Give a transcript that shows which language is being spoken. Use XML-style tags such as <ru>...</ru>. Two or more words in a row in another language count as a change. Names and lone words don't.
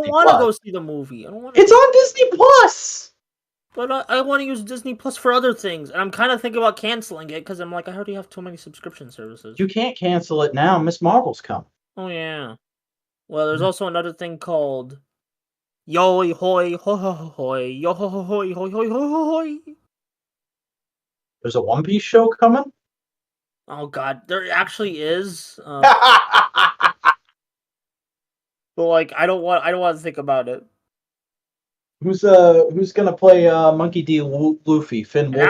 <en>I don't want to go see the movie. It's on Disney Plus. But I want to use Disney Plus for other things, and I'm kind of thinking about canceling it because I'm like, I already have too many subscription services. You can't cancel it now. Miss Marvel's coming. Oh yeah. Well, there's also another thing called Yo Hoy Ho Ho Hoy Yo Ho Ho Hoy Hoy Hoy Hoy Hoy. There's a One Piece show coming. Oh God, there actually is. But like, I don't want to think about it. Who's gonna play Monkey D. Luffy? Finn Wolfhard?</en>